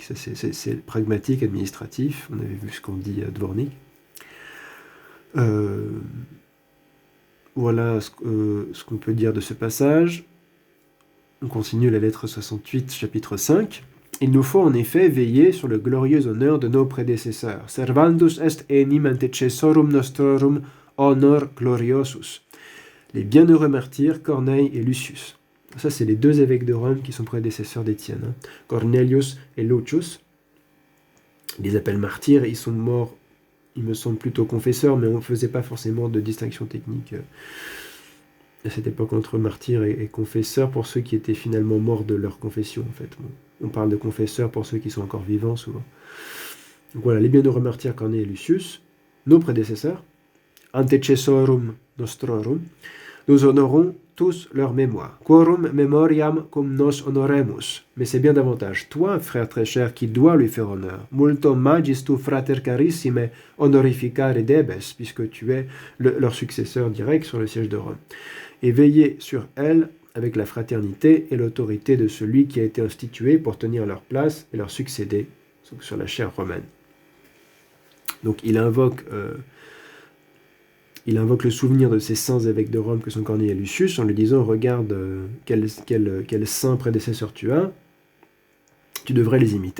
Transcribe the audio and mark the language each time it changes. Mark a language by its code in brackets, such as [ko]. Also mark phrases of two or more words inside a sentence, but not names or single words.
[fr] C'est pragmatique, administratif. On avait vu ce qu'on dit à Dvornik. Voilà ce qu'on peut dire de ce passage. On continue la lettre 68, chapitre 5. Il nous faut en effet veiller sur le glorieux honneur de nos prédécesseurs. [la] Servandus est enim antecessorum nostrorum honor gloriosus. [fr] les bienheureux martyrs Corneille et Lucius. Ça, c'est les deux évêques de Rome qui sont prédécesseurs d'Étienne, hein. Cornelius et Lucius. Ils les appellent martyrs, ils sont morts, il me semble, plutôt confesseurs, mais on ne faisait pas forcément de distinction technique à cette époque entre martyrs et confesseurs pour ceux qui étaient finalement morts de leur confession, en fait. Bon, on parle de confesseurs pour ceux qui sont encore vivants, souvent. Donc voilà, les bienheureux martyrs Corneille et Lucius, nos prédécesseurs, [la] antecessorum nostrorum, [fr] nous honorons tous leur mémoire. [la] Quorum memoriam cum nos honoremus. [fr] Mais c'est bien davantage toi, frère très cher, qui dois lui faire honneur. [la] Multo magis tu frater carissime honorificare debes, [fr] puisque tu es leur successeur direct sur le siège de Rome. Et veiller sur elle avec la fraternité et l'autorité de celui qui a été institué pour tenir leur place et leur succéder sur la chaire romaine. Donc il invoque le souvenir de ces saints évêques de Rome que sont Corneille et Lucius en lui disant « Regarde quel saint prédécesseur tu as, tu devrais les imiter.